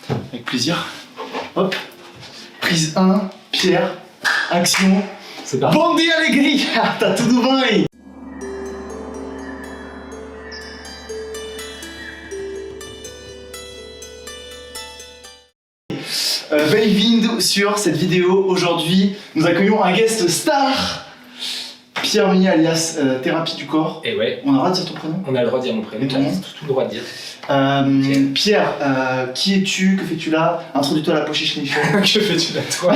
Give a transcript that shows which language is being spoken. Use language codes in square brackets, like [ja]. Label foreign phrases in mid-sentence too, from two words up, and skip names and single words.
[fr] Avec plaisir. Hop. Prise 1, Pierre, action. C'est parti. [pt] Bom dia alegria, tá tudo bem? [fr] Bem-vindo sur cette vidéo. Aujourd'hui, nous accueillons un [en] guest star, [fr] Pierre Meunier alias Thérapie du Corps. Et ouais. On a le droit de dire ton prénom? On a le droit de dire mon prénom. Et ton nom? Tout le droit de dire. Pierre, qui es-tu? Que fais-tu là? Introduis-toi à la poche chez Que fais-tu là, toi?